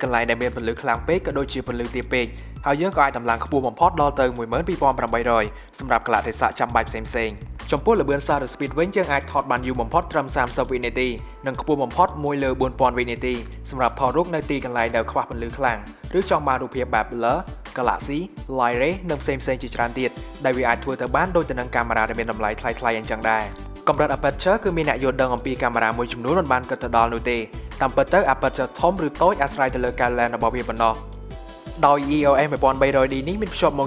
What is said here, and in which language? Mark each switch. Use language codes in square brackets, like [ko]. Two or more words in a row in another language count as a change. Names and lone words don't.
[km] ន្លែងដែលមានពន្លឺខ្លាំងពេកក៏ដូចជាពន្លឺទាបពេកហើយយើងក៏អាចតម្លើងខ្ពស់បំផុតដល់ទៅ12800សម្រាប់កលៈទេសៈចាំបាច់ផ្សេងៗចំពោះល្បឿន [en] shutter speed [km] វិញយើងអាចថតបានយូរបំផុតត្រឹម30វិនាទីនិងខ្ពស់បំផុត1លើ4000វិនាទីសម្រាប់ថតរូបនៅទីកន្លែងដែលខ្វះពន្លឺខ្លាំងឬចង់បានរូបភាពបែប [en] blur galaxy light ray [km] និងផ្សេងៗជាច្រើនទៀត ដែលវាអាចធ្វើទៅបានដូចទៅនឹងកាមេរ៉ាដែលមានតម្លៃថ្លៃៗអញ្ចឹងដែរកម្រិត aperture គឺមានអ្នកយល់ដឹងអំពីកាមេរ៉ាមួយចំនួនមិនបានគិតទៅដល់នោះទេតាមពិតទៅ aperture ធំឬតូចអាស្រ័យទៅលើកែវ lens របស់វាប៉ុណ្ណោះដោយ EOS 1300D នេះមានភ្ជាប់មក